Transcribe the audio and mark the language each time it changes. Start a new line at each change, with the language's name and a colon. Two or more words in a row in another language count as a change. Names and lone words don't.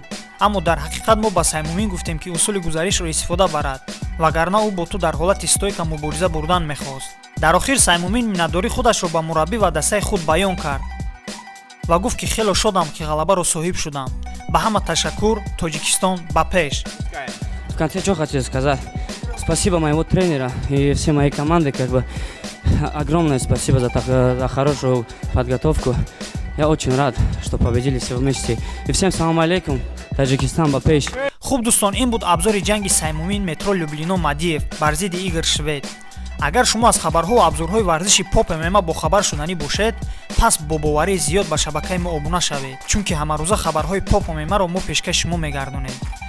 Tajik: аммо дар ҳақиқат мо ба Саймумин гуфтем, ки усули гузаришро истифода барад, вагарна ӯ бо ту дар ҳолати стойка мубориза бурдан мехост. дар охир Саймумин миннатдории худашро ба мураббӣ ва дастаи худ баён кард ва гуфт, ки хело шодам, ки ғалабаро соҳиб шудам. ба ҳама ташаккур. Тоҷикистон ба пеш.
Russian: В конце что хочу сказать? Спасибо моего тренера и всей моей команды, огромное спасибо за хорошую подготовку. Я очень рад, что победили все вместе. И всем
Arabic: سلام عليكم.
Russian: Таджикистан
Tajik: ба пеш. хуб дӯстон, ин буд абзори ҷанги Саймумин Метро Люблино Мадиев бар зидди Игор Швед. агар шумо аз хабарҳо ва абзорҳои варзиши поп ММА бохабар шуданӣ бошед, пас бо боварии зиёд ба шабакаи мо обуна шавед, чунки ҳамарӯза хабарҳои поп ММАро мо пешкаши шумо мегардонем.